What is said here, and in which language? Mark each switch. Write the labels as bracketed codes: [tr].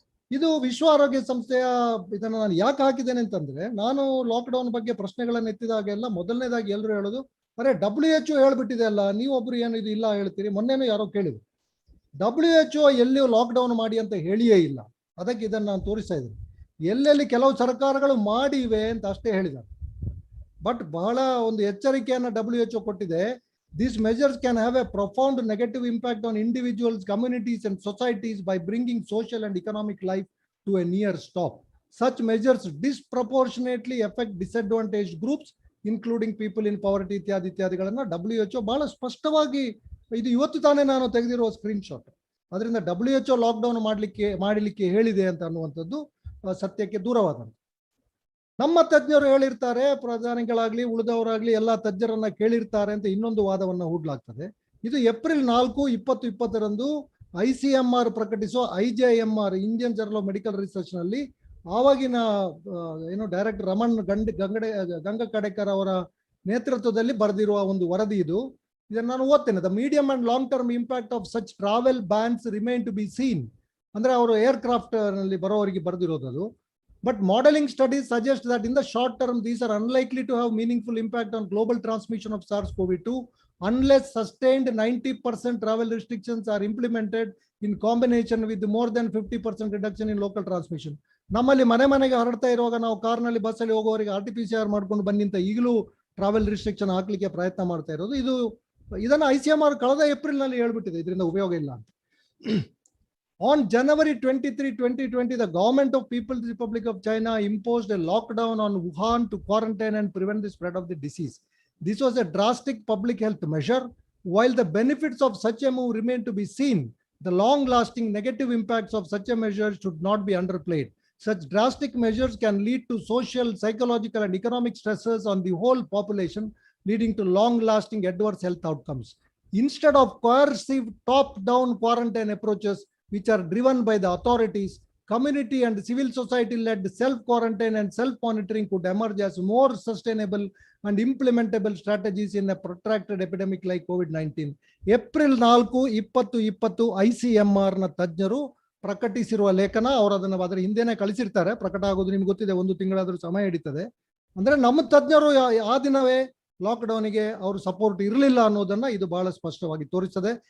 [kn] ಇದು ವಿಶ್ವ ಆರೋಗ್ಯ ಸಂಸ್ಥೆಯ ಇದನ್ನು ನಾನು ಯಾಕೆ ಹಾಕಿದ್ದೇನೆ ಅಂತಂದ್ರೆ, ನಾನು ಲಾಕ್ಡೌನ್ ಬಗ್ಗೆ ಪ್ರಶ್ನೆಗಳನ್ನು ಎತ್ತಿದಾಗೆಲ್ಲ ಮೊದಲನೇದಾಗಿ ಎಲ್ಲರೂ ಹೇಳೋದು, ಅರೆ WHO ಹೇಳ್ಬಿಟ್ಟಿದೆ ಅಲ್ಲ, ನೀವೊಬ್ರು ಏನು ಇದು ಇಲ್ಲ ಹೇಳ್ತೀರಿ. ಮೊನ್ನೆನೂ ಯಾರೋ ಕೇಳಿದ್ರು, WHO ಎಲ್ಲಿಯೂ ಲಾಕ್ಡೌನ್ ಮಾಡಿ ಅಂತ ಹೇಳಿಯೇ ಇಲ್ಲ. ಅದಕ್ಕೆ ಇದನ್ನು ನಾನು ತೋರಿಸ್ತಾ ಇದ್ದೀನಿ. ಎಲ್ಲೆಲ್ಲಿ ಕೆಲವು ಸರ್ಕಾರಗಳು ಮಾಡಿವೆ ಅಂತ ಅಷ್ಟೇ ಹೇಳಿದ್ದಾರೆ. ಬಟ್ ಬಹಳ ಒಂದು ಎಚ್ಚರಿಕೆಯನ್ನು WHO ಕೊಟ್ಟಿದೆ. [en] These measures can have a profound negative impact on individuals, communities and societies by bringing social and economic life to a near stop. Such measures disproportionately affect disadvantaged groups, including people in poverty [kn] ಇತ್ಯಾದಿಗಳನ್ನ WHO ಬಹಳ ಸ್ಪಷ್ಟವಾಗಿ, ಇದು ಇವತ್ತು ತಾನೇ ನಾನು ತೆಗೆದಿರುವ screenshot. ಅದರಿಂದ WHO lockdown ಮಾಡಲಿಕ್ಕೆ ಹೇಳಿದೆ ಅಂತ ಅನ್ನುವಂಥದ್ದು ಸತ್ಯಕ್ಕೆ ದೂರವಾದಂಥ. ನಮ್ಮ ತಜ್ಞರು ಹೇಳಿರ್ತಾರೆ, ಪ್ರಧಾನಿಗಳಾಗ್ಲಿ ಉಳಿದವರಾಗ್ಲಿ ಎಲ್ಲ ತಜ್ಞರನ್ನ ಕೇಳಿರ್ತಾರೆ ಅಂತ ಇನ್ನೊಂದು ವಾದವನ್ನ ಹೂಡ್ಲಾಗ್ತದೆ. ಇದು ಏಪ್ರಿಲ್ 4, 2020 ICMR ಪ್ರಕಟಿಸುವ IJMR Indian journal of medical research ನಲ್ಲಿ ಆವಾಗಿನ ಏನು ಡೈರೆಕ್ಟರ್ ರಮಣ್ ಗಂಗಕಡೆಕರ್ ಅವರ ನೇತೃತ್ವದಲ್ಲಿ ಬರೆದಿರುವ ಒಂದು ವರದಿ ಇದು. ಇದನ್ನು ನಾನು ಓದ್ತೇನೆ. [en] The medium and long term impact of such travel bans remain to be seen. [kn] ಅಂದ್ರೆ ಅವರು ಏರ್ಕ್ರಾಫ್ಟ್ ನಲ್ಲಿ ಬರೋವರಿಗೆ ಬರೆದಿರೋದು ಅದು. [en] But modeling studies suggest that in the short term, these are unlikely to have meaningful impact on global transmission of SARS-CoV-2 unless sustained 90% travel restrictions are implemented in combination with more than 50% reduction in local transmission. [kn] ನಮ್ಮಲ್ಲಿ ಮನೆಗೆ ಹರಡ್ತಾ ಇರುವಾಗ ನಾವು ಕಾರ್ನಲ್ಲಿ ಬಸ್ಸಲ್ಲಿ ಹೋಗೋವರಿಗೆ RT-PCR ಮಾಡ್ಕೊಂಡು ಬನ್ನಿಂತ ಈಗಲೂ travel restriction ಹಾಕ್ಲಿಕ್ಕೆ ಪ್ರಯತ್ನ ಮಾಡ್ತಾ ಇರೋದು. ಇದನ್ನು ICMR ಕಳೆದ ಏಪ್ರಿಲ್ ನಲ್ಲಿ ಹೇಳ್ಬಿಟ್ಟಿದೆ, ಇದರಿಂದ ಉಪಯೋಗ ಇಲ್ಲ ಅಂತ. [en] On January 23, 2020, the government of People's Republic of China imposed a lockdown on Wuhan to quarantine and prevent the spread of the disease. This was a drastic public health measure. While the benefits of such a move remain to be seen, the long-lasting negative impacts of such a measure should not be underplayed. Such drastic measures can lead to social, psychological, and economic stresses on the whole population, leading to long-lasting adverse health outcomes. Instead of coercive top-down quarantine approaches, which are driven by the authorities, community and civil society-led self-quarantine and self-monitoring could emerge as more sustainable and implementable strategies in a protracted epidemic like COVID-19. [kn] April 4, 2020 ICMR ನ ತಜ್ಞರು ಪ್ರಕಟಿಸಿರುವ ಲೇಖನ. ಅವರು ಅದರ ಹಿಂದೆನೆ ಕಳಿಸಿರ್ತಾರೆ. ಪ್ರಕಟ ಆಗೋದು ನಿಮ್ಗೆ ಗೊತ್ತಿದೆ, 1 ತಿಂಗಳಾದ್ರೂ ಸಮಯ ಹಿಡಿತದೆ. ಅಂದ್ರೆ ನಮ್ಮ ತಜ್ಞರು ಆ ದಿನವೇ ಲಾಕ್ಡೌನ್ಗೆ ಅವರು ಸಪೋರ್ಟ್ ಇರಲಿಲ್ಲ ಅನ್ನೋದನ್ನ ಇದು ಬಹಳ ಸ್ಪಷ್ಟವಾಗಿ ತೋರಿಸ್ತದೆ.